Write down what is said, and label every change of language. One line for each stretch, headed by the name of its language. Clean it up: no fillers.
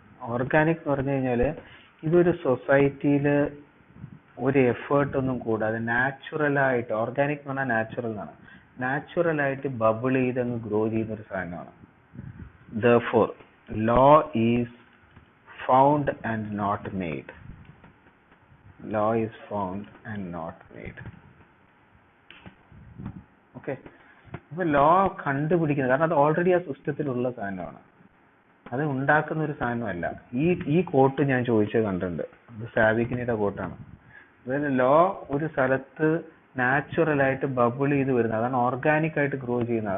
Malayalam: Organic എന്ന് പറഞ്ഞു കഴിഞ്ഞാൽ ഇതൊരു സൊസൈറ്റിയിൽ ഒരു എഫേർട്ട് ഒന്നും കൂടാതെ നാച്ചുറലായിട്ട്, ഓർഗാനിക് എന്ന് പറഞ്ഞാൽ നാച്ചുറൽ എന്നാണ്, നാച്ചുറലായിട്ട് ബബിൾ ചെയ്ത് അങ്ങ് ഗ്രോ ചെയ്യുന്ന ഒരു സാധനമാണ്.
English: Therefore, law is found and not made. Law is found and not made.
Malayalam: Okay, അപ്പോൾ ലോ കണ്ടുപിടിക്കുന്നത്, കാരണം അത് ഓൾറെഡി ആ സിസ്റ്റത്തിലുള്ള സാധനമാണ്, അത് ഉണ്ടാക്കുന്ന ഒരു സാധനമല്ല. ഈ കോട്ട് ഞാൻ ചോദിച്ചത് കണ്ടിട്ടുണ്ട്, അത് സാവിഗ്നിയുടെ കോട്ടാണ്. അതായത് ലോ ഒരു സ്ഥലത്ത് നാച്ചുറലായിട്ട് ബബിൾ ചെയ്ത് വരുന്നത്, അതാണ് ഓർഗാനിക് ആയിട്ട് ഗ്രോ ചെയ്യുന്നത്.